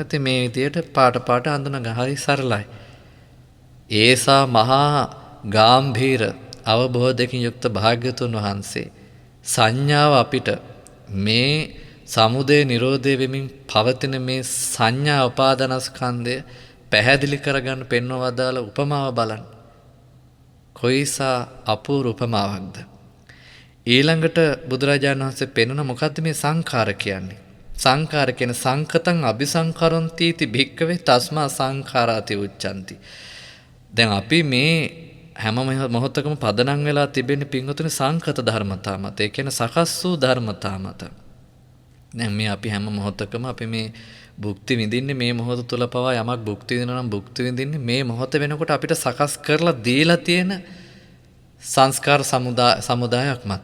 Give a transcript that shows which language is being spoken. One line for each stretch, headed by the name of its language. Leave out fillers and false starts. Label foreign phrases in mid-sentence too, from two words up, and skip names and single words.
Sinhala: ඉතින් මේ විදියට පාට හඳුනා ගන්න හරි සරලයි. ඒසා මහා ගාම්භීර අවබෝධයකින් යුක්ත භාග්‍යතුන් වහන්සේ සංඥාව අපිට මේ සමුදය නිරෝධය වෙමින් පවතින මේ සංඥා උපාදානස්කන්ධය පැහැදිලි කරගන්න පෙන්වව දාලා උපමාව බලන්න. කොයිසා අපූර්ව උපමාවක්ද. ඊළඟට බුදුරජාණන් වහන්සේ පෙන්වන මොකද්ද මේ සංඛාර කියන්නේ?
Pali: සංඛාර කියන සංකතං අபிසංකරොන්ති इति භික්කවේ තස්මා සංඛාරාති උච්චන්ති.
Sinhala: දැන් අපි මේ හැම මොහොතකම පදනම් වෙලා තිබෙන්නේ පින්වතුනි සංකත ධර්මතා මත. ඒ කියන්නේ සකස් වූ ධර්මතා මත. දැන් මේ අපි හැම මොහොතකම අපි මේ භුක්ති විඳින්නේ මේ මොහොත තුල පවා යමක් භුක්ති විඳිනවා නම් භුක්ති විඳින්නේ මේ මොහොත වෙනකොට අපිට සකස් කරලා දීලා තියෙන සංස්කාර සමුදායක් මත.